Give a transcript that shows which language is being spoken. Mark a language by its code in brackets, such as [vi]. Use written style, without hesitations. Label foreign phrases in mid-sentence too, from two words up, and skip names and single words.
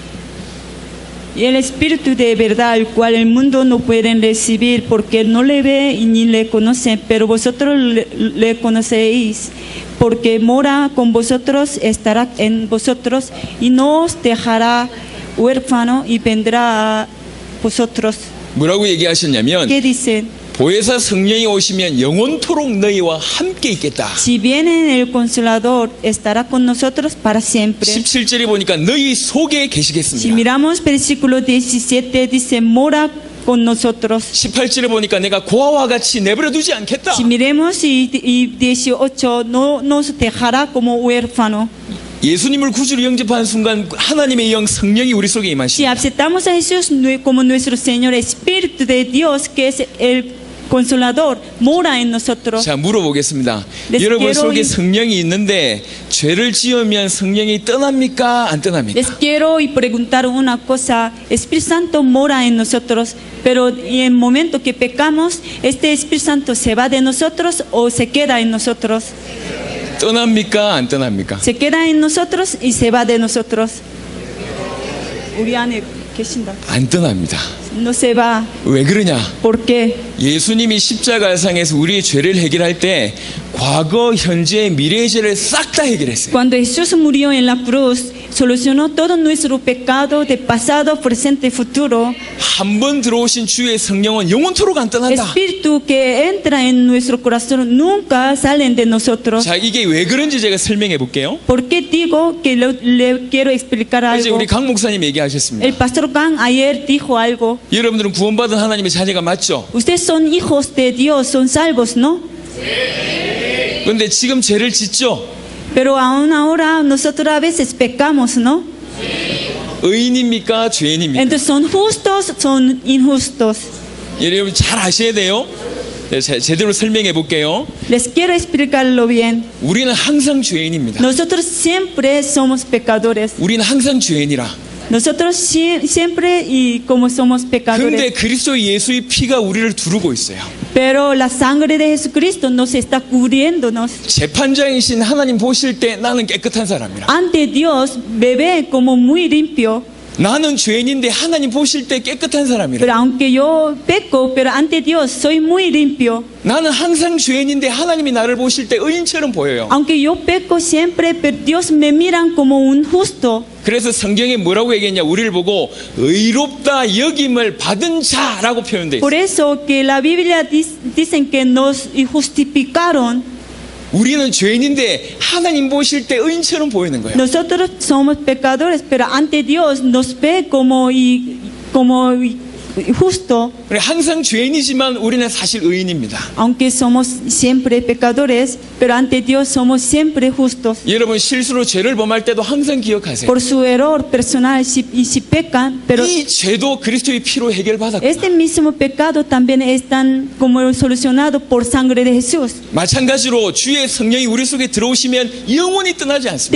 [es] Y el Espíritu de verdad, el cual el mundo no puede recibir porque no le ve y ni le conoce, pero vosotros le conocéis, porque mora con vosotros, estará en vosotros y no os dejará huérfano y vendrá a vosotros. [ko] 뭐라고 얘기하셨냐면 [es] ¿Qué dice? [ko] 보혜사 성령이 오시면 영원토록 너희와 함께 있겠다. [es] Si viene el Consolador, estará con nosotros para siempre. [ko] 17절에 보니까 너희 속에 [es] Si [ko] 계시겠습니다. [es] miramos versículo 17, dice, mora con nosotros. [ko] 18절에 보니까 내가 고아와 같이 내버려 두지 않겠다. [es] Si miremos y 18, no nos dejará como huérfano. [ko] 예수님을 구주로 영접하는 순간 하나님의 영 성령이 우리 속에 [es] Si [ko] 임하십니다. [es] aceptamos a Jesús como nuestro Señor, Espíritu de Dios, que es el Consolador, mora en nosotros. [ko] 자, 물어보겠습니다. [es] Les [ko] 여러분 [es] quiero [ko] 속에 [es] ir- [ko] 성령이 있는데 죄를 지으면 성령이 떠납니까? 안 떠납니까? [es] Les quiero y preguntar una cosa. Espíritu Santo mora en nosotros, pero en el momento que pecamos, este Espíritu Santo se va de nosotros o se queda en nosotros. [ko] 떠납니까? 안 떠납니까? [es] Se queda en nosotros y se va de nosotros. [ko] 우리 안에 계신다. 안 떠납니다. [es] No se va. [ko] 왜 그러냐? [es] ¿Por qué? [ko] 예수님이 십자가상에서 우리의 죄를 해결할 때 과거, 현재, 미래의 죄를 싹 다 해결했어요. [es] Cuando Jesús murió en la cruz, solucionó todo nuestro pecado de pasado, presente y futuro. [ko] 한 번 들어오신 주의 성령은 영원토록 안 떠난다. [es] Espíritu que entra en nuestro corazón nunca salen de nosotros. [ko] 자, 이게 왜 그런지 제가 설명해 볼게요. [es] ¿Por qué digo que le quiero explicar [ko] 어제 [es] algo? [ko] 우리 강 목사님 얘기하셨습니다. [es] El pastor Gang ayer dijo algo. [ko] 여러분들은 구원받은 하나님의 자녀가 맞죠? [es] Ustedes son hijos de Dios, son salvos, ¿no? [ko] 그런데 지금 죄를 짓죠? [es] Pero aún ahora nosotros a veces pecamos, ¿no? [ko] 의인입니까? 죄인입니까? [es] Entonces son justos, son injustos. [ko] 여러분 잘 아셔야 돼요. 네, 제대로 설명해 볼게요. [es] Les quiero explicarlo bien. [ko] 우리는 항상 죄인입니다. [es] Nosotros siempre somos pecadores. [ko] 우리는 항상 죄인이라. [es] Nosotros siempre y como somos [ko] 근데 [es] pecadores. [ko] 그리스도 예수의 피가 우리를 두르고 있어요. [es] Pero la sangre de Jesucristo nos está cubriéndonos. [ko] 재판장이신 하나님 보실 때 나는 깨끗한 사람이라. [es] Ante Dios me ve como muy limpio. [ko] 나는 죄인인데 하나님 보실 때 깨끗한 사람이라. [es] Pero aunque yo peco, pero ante Dios soy muy limpio. [ko] 나는 항상 죄인인데 하나님이 나를 보실 때 의인처럼 보여요. [es] Aunque yo peco siempre, pero Dios me miran como un justo. [ko] 그래서 성경에 뭐라고 얘기했냐? 우리를 보고 의롭다 여김을 받은 자라고 표현돼 있어요. [es] Por eso que la Biblia dicen que nos justificaron. [ko] 우리는 죄인인데 하나님 보실 때 의인처럼 보이는 거예요. [es] Nosotros somos pecadores, pero ante Dios nos ve como justo. [ko] 항상 죄인이지만 우리는 사실 의인입니다. [es] Aunque somos siempre pecadores, pero ante Dios somos siempre justos. [ko] 여러분 실수로 죄를 범할 때도 항상 기억하세요. [es] Por su error personal, si pecan, pero [ko] 이 죄도 그리스도의 피로 해결받았구나. [es] este mismo pecado también están como solucionado por sangre de Jesús. [ko] 마찬가지로 주의 성령이 우리 속에 들어오시면 영원히 떠나지 않습니다.